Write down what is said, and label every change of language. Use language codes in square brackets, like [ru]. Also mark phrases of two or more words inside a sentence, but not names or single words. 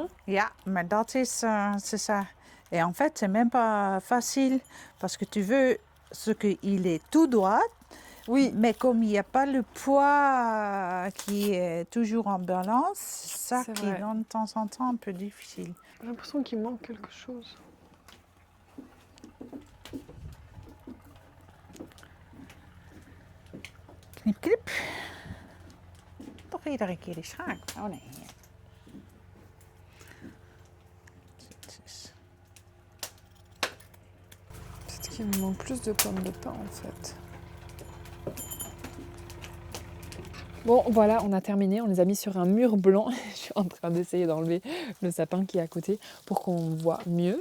[fr] Hein. [nl] Ja, maar dat is, [fr] c'est ça. Et en fait, c'est même pas facile parce que tu veux ce qu'il est tout droit, Oui, mais comme il n'y a pas le poids qui est toujours en balance, c'est ça C'est qui vrai. donne de temps en temps un peu difficile. j'ai l'impression qu'il manque quelque chose. [nl] Knip, knip. Toch iedere keer die schaak. Oh nee. Dit is- [fr] Peut-être qu'il me manque plus de pommes de pin en fait. Bon, voilà, on a terminé. On les a mis sur un mur blanc. Je suis en train d'essayer d'enlever le sapin qui est à côté pour qu'on voit mieux.